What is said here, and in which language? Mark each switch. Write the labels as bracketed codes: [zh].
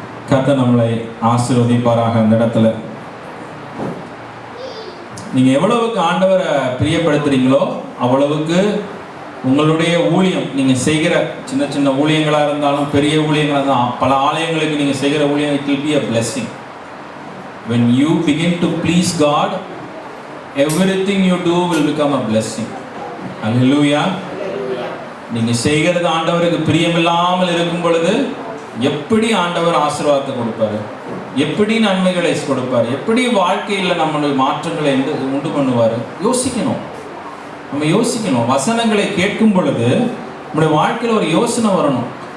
[ta] கர்த்தர் நம்மளை ஆசீர்வதிப்பாராக. அந்த இடத்துல நீங்க எவ்வளவுக்கு ஆண்டவரை பிரியப்படுத்துறீங்களோ அவ்வளவுக்கு உங்களுடைய ஊழியம், நீங்க செய்கிற சின்ன சின்ன ஊழியங்களா இருந்தாலும் பெரிய ஊழியங்களா இருந்தாலும், பல ஆலயங்களுக்கு நீங்க செய்கிற ஊழியம், [en] it will be a blessing. When you begin to please God, everything you do will become a blessing. Hallelujah. [ta] நீங்க செய்கிறது ஆண்டவருக்கு பிரியமில்லாமல் இருக்கும் பொழுது எப்படி ஆண்டவர் ஆசீர்வாதத்தை கொடுப்பாரு, எப்படி நன்மைகளை கொடுப்பாரு, எப்படி வாழ்க்கையில் நம்மளுடைய மாற்றங்களை உண்டு பண்ணுவாரு, யோசிக்கணும். நம்ம யோசிக்கணும். வசனங்களை கேட்கும் பொழுது நம்முடைய வாழ்க்கையில் ஒரு யோசனை வரணும்.